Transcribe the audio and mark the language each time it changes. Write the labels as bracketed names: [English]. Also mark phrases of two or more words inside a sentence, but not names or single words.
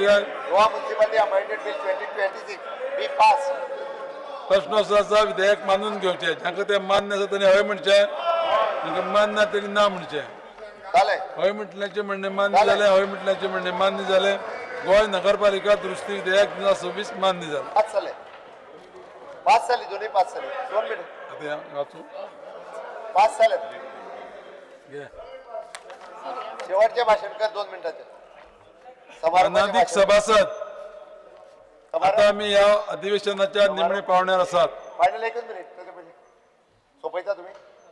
[English] Goa Municipality Amendment Bill 2026 be passed. [Konkani] प्रश्न असो आसा विधेयक मानून घेवचे जाका ते मान्य आसा ताणें हय म्हणचें जाका मान्य ना ताणें ना म्हणचें झाले हय म्हटल्याचे म्हणणे मान्य झाले हय म्हटल्याचे म्हणणे मान्य झाले गोंय नगरपालिका दुरुस्ती विधेयक 2026 मान्य झाले पास झाली दोन्ही पास झाले 2 मिनिट आता या वाचू पास झाले घे शेवटचे भाषण कर 2 मिनिटाचे अनाधिक सभासद आता आम्ही या अधिवेशनाच्या निमणे पावण्यार आसात फायनल एकच मिनिट सोपयता तुम्ही